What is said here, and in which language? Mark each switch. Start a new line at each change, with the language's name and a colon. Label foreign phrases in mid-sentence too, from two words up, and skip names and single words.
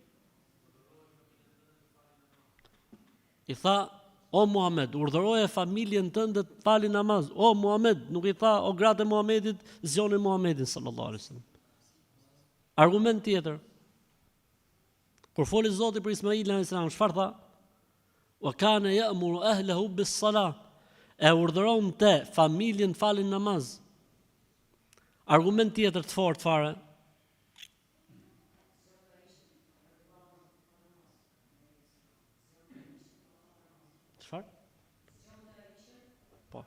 Albanian: I tha, o Muhammed, urdhëroje familjen tënde të fali namaz. O Muhammed, nuk i tha, o gratë e Muhammedit, zgjoni Muhammedin
Arabic: صلى الله عليه وسلم.
Albanian: Argument tjetër. Kur foli Zoti për Ismailin
Arabic: عليه السلام,
Albanian: çfarë tha?
Arabic: وكان يأمر أهله بالصلاة.
Albanian: E urdhëronte familjen falin namaz. Argument tjetër të fortë fare. Çfarë? Po.